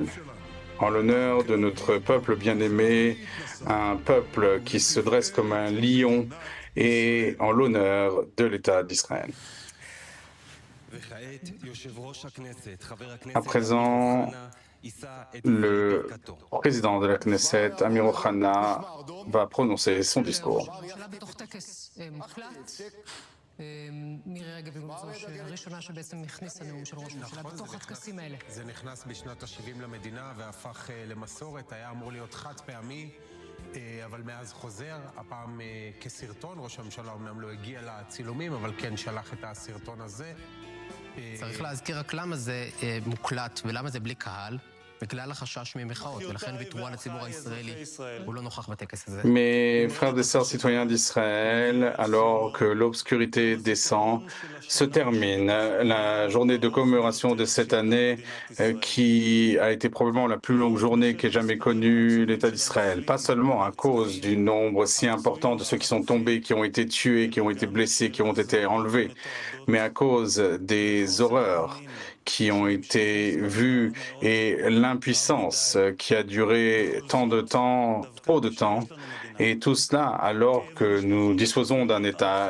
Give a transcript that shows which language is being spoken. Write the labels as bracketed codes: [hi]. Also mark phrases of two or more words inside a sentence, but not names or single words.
[fr] En l'honneur de notre peuple bien-aimé, un peuple qui se dresse comme un lion, et en l'honneur de l'État d'Israël. À présent, le président de la Knesset, Amir Ohana, va prononcer son discours. [he] מירי רגב היא זו הראשונה שבעצם הכניסה נאום של ראש הממשלה בתוך הטקסים האלה. זה נכנס בשנת ה-70 למדינה והפך למסורת, היה אמור להיות חד פעמי, אבל מאז חוזר, הפעם כסרטון, ראש הממשלה אומנם לא הגיע לצילומים, אבל כן שלח את הסרטון הזה. צריך להזכיר רק למה זה מוקלט ולמה זה בלי קהל. בגלל החשש ממחאות, ולכן ויתרו על הציבור הישראלי. הוא לא נוכח בטקס הזה. [fr] Mes frères et sœurs citoyens d'Israël, alors que l'obscurité descend, se termine la journée de commémoration de cette année qui a été probablement la plus longue journée qu'ait jamais connue l'État d'Israël. Pas seulement à cause du nombre si important de ceux qui sont tombés, qui ont été tués, qui ont été blessés, qui ont été enlevés, mais à cause des horreurs qui ont été vues et l'impuissance qui a duré tant de temps, trop de temps, et tout cela alors que nous disposons d'un État.